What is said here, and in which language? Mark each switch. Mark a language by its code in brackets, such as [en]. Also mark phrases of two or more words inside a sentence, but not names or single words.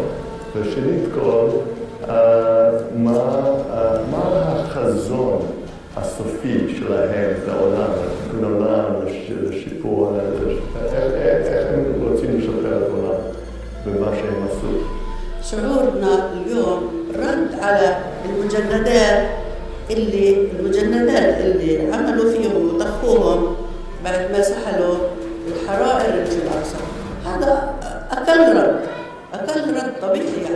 [he] ושנית כל, מה החזון הסופי שלהם לעולם, לתיקון עולם, לשיפור, איך הם רוצים לשפר את העולם במה שהם עשו? [ar] شعورنا اليوم رد على المجندات اللي عملوا فيهم وطخوهم بعد ما سحلوا الحرائر اللي في الأقصى. هذا أقل رد طبيعي يعني.